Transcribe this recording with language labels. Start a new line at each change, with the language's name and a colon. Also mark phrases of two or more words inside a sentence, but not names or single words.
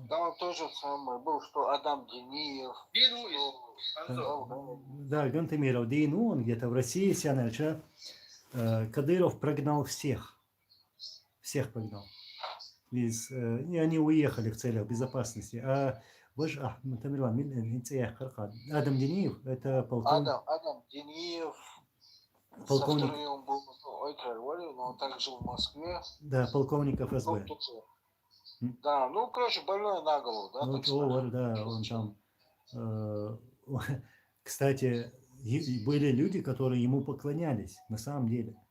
Russian: Там тоже самое был, что Адам Дениев. Да, Гантемиров, Дейну, он где-то в России, Сянальча. Кадыров прогнал всех. Всех прогнал. И они уехали в целях безопасности. А Адам Дениев, это полковник. Адам Дениев. Полковник. Со вторым был но он также жил в Москве. Да, полковник ФСБ. Да, ну, короче, больной на голову, да? Ну, да, он там... Кстати, были люди, которые ему поклонялись, на самом деле.